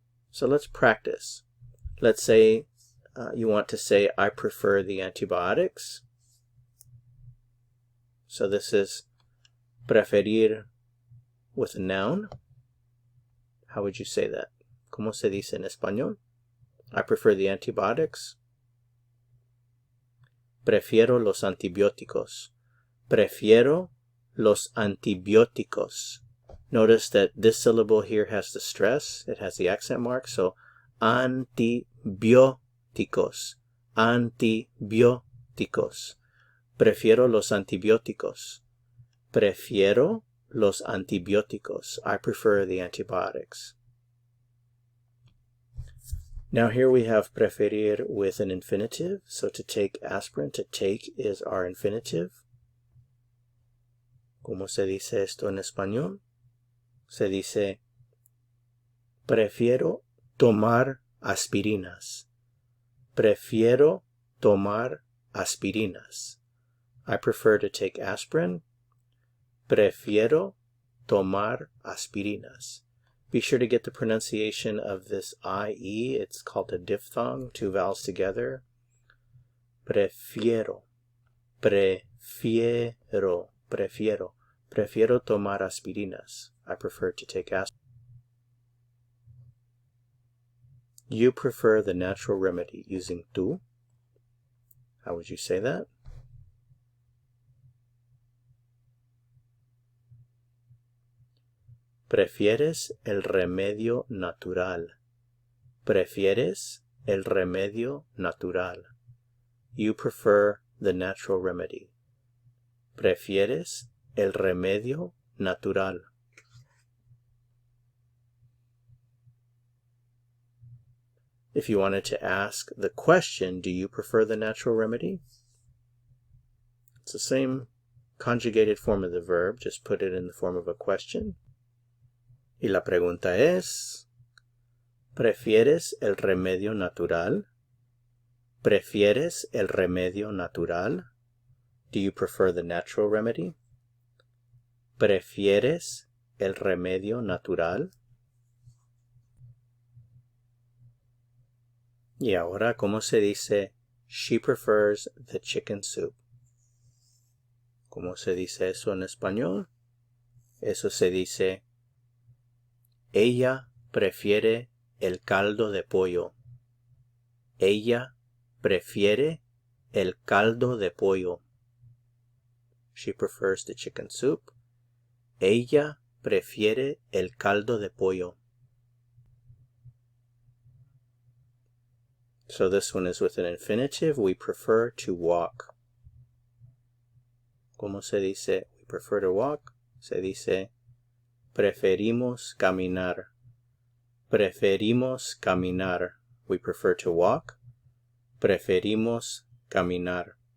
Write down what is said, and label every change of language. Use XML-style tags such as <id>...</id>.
<en>So let's practice. Let's say you want to say, I prefer the antibiotics. So this is preferir with a noun. How would you say that?</en> <es>¿Cómo se dice en español?</es> <en>I prefer the antibiotics.</en> <es>Prefiero los antibióticos. Prefiero los antibióticos.</es> <en>Notice that this syllable here has the stress. It has the accent mark. So antibióticos.</en> <es>Antibióticos. Prefiero los antibióticos. Prefiero los antibióticos.</es> <en>I prefer the antibiotics. Now here we have preferir with an infinitive. So to take aspirin, to take is our infinitive.</en> <es>¿Cómo se dice esto en español? Se dice, prefiero tomar aspirinas. Prefiero tomar aspirinas.</es> <en>I prefer to take aspirin.</en> <es>Prefiero tomar aspirinas.</es> <en>Be sure to get the pronunciation of this IE. It's called a diphthong, two vowels together.</en> <es>Prefiero. Prefiero. Prefiero. Prefiero tomar aspirinas.</es> <en>I prefer to take aspirin. You prefer the natural remedy using tú. How would you say that?</en> <es>Prefieres el remedio natural. Prefieres el remedio natural.</es> <en>You prefer the natural remedy.</en> <es>Prefieres el remedio natural.</es> <en>If you wanted to ask the question, do you prefer the natural remedy? It's the same conjugated form of the verb, just put it in the form of a question.</en> <es>Y la pregunta es, ¿prefieres el remedio natural? ¿Prefieres el remedio natural?</es> <en>Do you prefer the natural remedy?</en> <es>¿Prefieres el remedio natural? Y ahora, ¿cómo se dice</es> <en>she prefers the chicken soup?</en> <es>¿Cómo se dice eso en español? Eso se dice, ella prefiere el caldo de pollo. Ella prefiere el caldo de pollo.</es> <en>She prefers the chicken soup.</en> <es>Ella prefiere el caldo de pollo.</es> <en>So this one is with an infinitive. We prefer to walk.</en> <es>¿Cómo se dice</es> <en>we prefer to walk?</en> <es>Se dice preferimos caminar. Preferimos caminar.</es> <en>We prefer to walk.</en> <es>Preferimos caminar.</es>